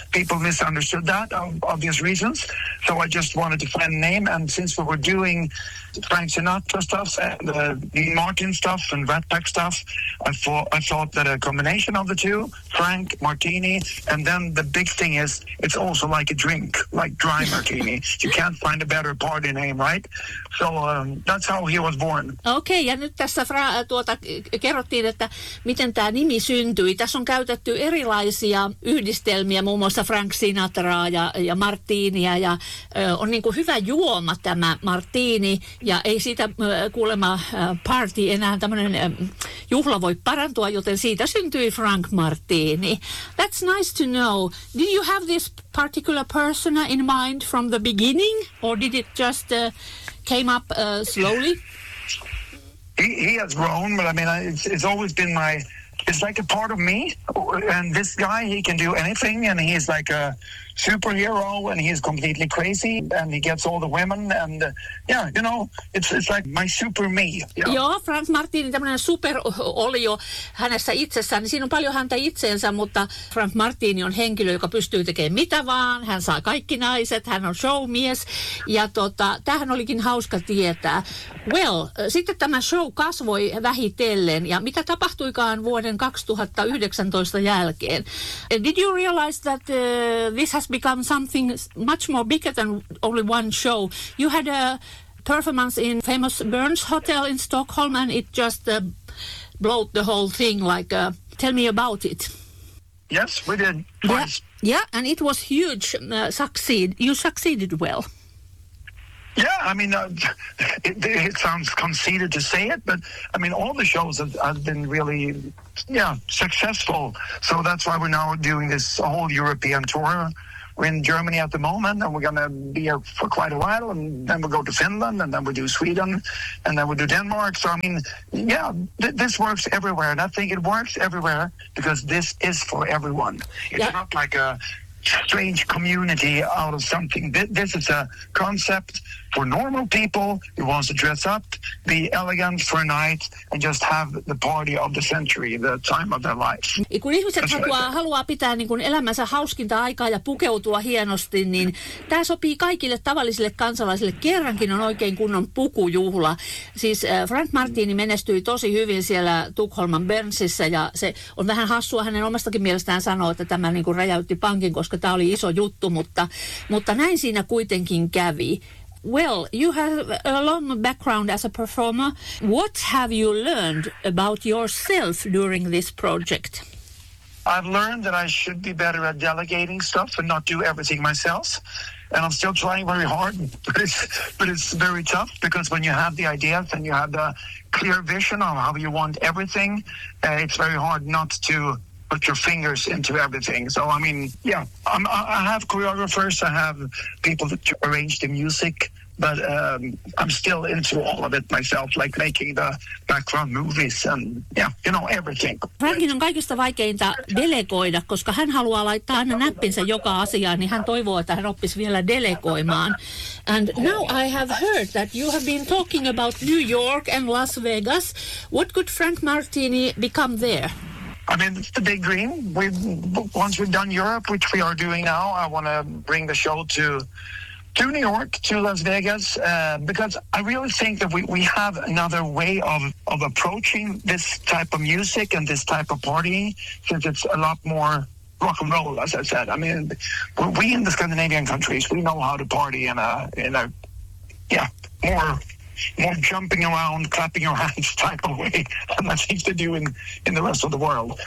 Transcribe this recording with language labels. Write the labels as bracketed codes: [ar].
[en] People misunderstood that, for obvious reasons. So I just wanted to find a name, and since we were doing Frank Sinatra stuff and Martin stuff and Rat Pack stuff, I thought that a combination of the two, Frank Martini, and then the big thing is, it's also like a drink, like dry martini. You can't find a better party name, right? So that's how he was born. Okay, and [fi] tässä kerrottiin, että miten tämä nimi syntyi. Tässä on käytetty erilaisia yhdistelmiä, muun muassa Frank Sinatraa ja Martinia. Ja, on niin kuin hyvä juoma tämä Martini, ja ei siitä kuulema party enää tämmöinen juhla voi parantua, joten siitä syntyi Frank Martini. [en] That's nice to know. Did you have this particular persona in mind from the beginning, or did it just came up slowly? He has grown, but I mean, it's always been my, it's like a part of me, and this guy, he can do anything, and he's like a superhero, and he's completely crazy, and he gets all the women, and yeah, you know, it's like my super me. [fi] Joo, Frank Martini, tämmöinen superolio hänessä itsessään, niin siinä on paljon häntä itseensä, mutta Frank Martini on henkilö, joka pystyy tekemään mitä vaan, hän saa kaikki naiset, hän on showmies, ja tämähän olikin hauska tietää. Well, sitten tämä show kasvoi vähitellen, ja mitä tapahtuikaan vuoden 2019 jälkeen? [en] Did you realize that this has become something much more bigger than only one show? You had a performance in famous Burns Hotel in Stockholm, and it just blew the whole thing. Like, tell me about it. Yes, we did. Twice. Yeah, and it was huge. Succeed. You succeeded well. Yeah, I mean, it sounds conceited to say it, but I mean, all the shows have been really, yeah, successful. So that's why we're now doing this whole European tour. We're in Germany at the moment, and we're going to be here for quite a while, and then we go to Finland, and then we do Sweden, and then we do Denmark. So, I mean, yeah, this works everywhere, and I think it works everywhere because this is for everyone. It's not like a strange community out of something. This is a concept for normal people who wants to dress up, be elegant for a night, and just have the party of the century, the time of their life. [fi] Kun ihmiset haluaa pitää niin kuin elämänsä hauskinta aikaa ja pukeutua hienosti, niin tämä sopii kaikille tavallisille kansalaisille. Kerrankin on oikein kunnon pukujuhla. Siis Frank Martini menestyi tosi hyvin siellä Tukholman Burnsissa, ja se on vähän hassua hänen omastakin mielestään sanoa, että tämä niin kuin räjäytti pankin, koska tämä oli iso juttu, mutta näin siinä kuitenkin kävi. [en] Well, you have a long background as a performer. What have you learned about yourself during this project? I've learned that I should be better at delegating stuff and not do everything myself. And I'm still trying very hard, but it's very tough, because when you have the ideas and you have the clear vision of how you want everything, it's very hard not to put your fingers into everything. So I mean, yeah, I have choreographers, I have people that arrange the music, but I'm still into all of it myself, like making the background movies and yeah, you know, everything. [fi] Frankin on kaikista vaikeinta delegoida, koska hän haluaa laittaa aina näppinsä joka asiaan, niin hän toivoo, että hän oppisi vielä delegoimaan. [en] And now I have heard that you have been talking about New York and Las Vegas. What could Frank Martini become there? I mean, it's the big dream. Once we've done Europe, which we are doing now, I want to bring the show to New York, to Las Vegas, because I really think that we have another way of approaching this type of music and this type of party, since it's a lot more rock and roll, as I said. I mean, we in the Scandinavian countries, we know how to party more jumping around, clapping your hands type of way than I think they do in the rest of the world.